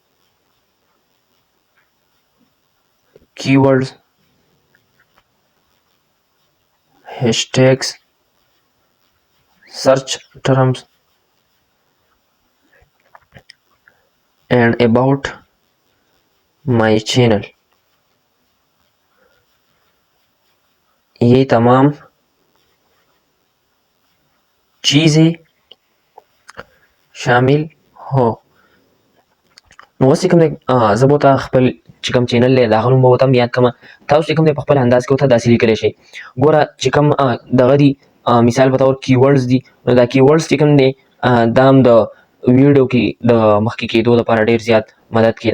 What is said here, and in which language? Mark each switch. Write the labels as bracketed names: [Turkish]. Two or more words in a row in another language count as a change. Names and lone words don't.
[English] keywords, hashtags, search terms and about my channel, [Urdu] یہ تمام چیزیں شامل ہو. [Pashto] نو اوس چې کوم دی زه به ورته خپل چې کوم چینل دی د هغه نوم به ورته هم یاد کړم. تاسو چې کوم دی په خپل انداز کې ورته داسې لیکلی شئ. ګوره چې کوم دغه دي مثال په طور کیورډز دي، نو دا کیورډز چې کوم دی دا هم د ویډیو کې د مخکې کېدو لپاره ډېر زیات مدد کوي.